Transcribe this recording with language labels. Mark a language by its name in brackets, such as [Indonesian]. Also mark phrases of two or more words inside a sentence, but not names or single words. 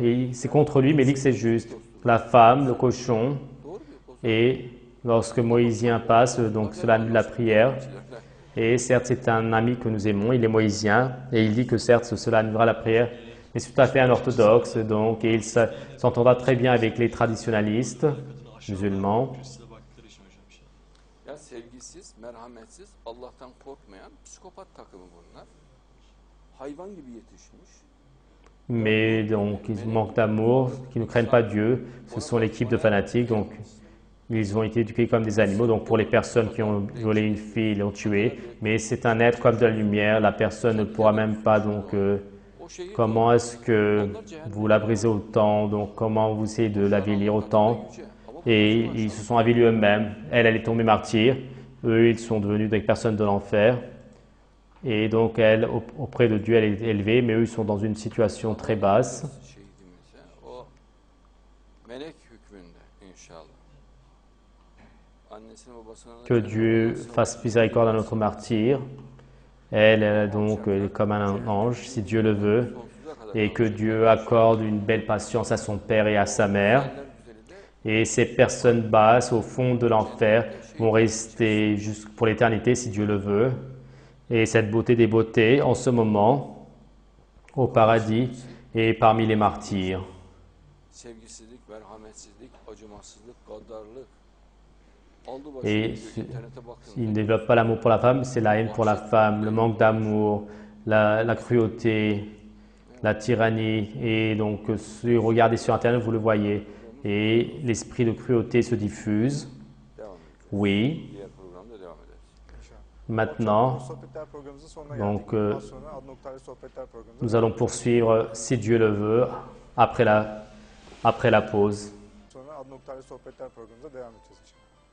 [French] Et c'est contre lui, mais il dit que c'est juste. La femme, le cochon, et lorsque Moïsien passe, donc cela annule la prière. Et certes, c'est un ami que nous aimons, il est moïsien, et il dit que certes, cela annulera la prière, mais c'est tout à fait un orthodoxe, donc, et il s'entendra très bien avec les traditionnalistes musulmans. [Turkish] Ya sevgisiz, merhametsiz, Allah'tan korkmayan psikopat takımı bunlar. Hayvan gibi yetişmiş. [French] Mais donc, ils manquent d'amour, qui ne craignent pas Dieu. Ce sont l'équipe de fanatiques, donc ils ont été éduqués comme des animaux. Donc, pour les personnes qui ont violé une fille, ils l'ont tué. Mais c'est un être comme de la lumière. La personne ne pourra même pas, donc, comment est-ce que vous la brisez autant? Donc, comment vous essayez de l'avilir autant? Et ils se sont avilis eux-mêmes. Elle est tombée martyre. Eux, ils sont devenus des personnes de l'enfer. Et donc, elle, auprès de Dieu, elle est élevée, mais eux, ils sont dans une situation très basse. [Turkish] Şehidimize o melek hükmünde inşallah. Annesine babasına da [French] Que Dieu fasse miséricorde à notre martyr. Elle, donc, elle est comme un ange, si Dieu le veut. [Turkish] sonsuza kadar [French] Et que Dieu accorde une belle patience à son père et à sa mère. [Turkish] eller güzeli de [French] Et ces personnes basses, au fond de l'enfer, vont rester jusque pour l'éternité, si Dieu le veut. Et cette beauté des beautés, en ce moment, au paradis et parmi les martyrs. [Turkish] sevgisizlik, merhametsizlik, acımasızlık, gaddarlık. Aldı [French] Et [Turkish] başını internete bakın. [French] il ne développe pas l'amour pour la femme, c'est la haine pour la femme, le manque d'amour, la cruauté, la tyrannie. Et donc, si vous regardez sur Internet, vous le voyez. Et l'esprit de cruauté se diffuse. [Turkish] Devam ediyoruz. [French] Oui, [Turkish] Diğer programda devam ederiz. [French] maintenant, [Turkish] Sohbetler programımızın sonuna [French] donc, [Turkish] geldik. Daha sonra Ad Noktaylı Sohbetler programımızda [French] nous allons poursuivre, si Dieu le veut, après la pause. [Turkish] sonra Ad Noktaylı Sohbetler programımıza devam edeceğiz inşallah.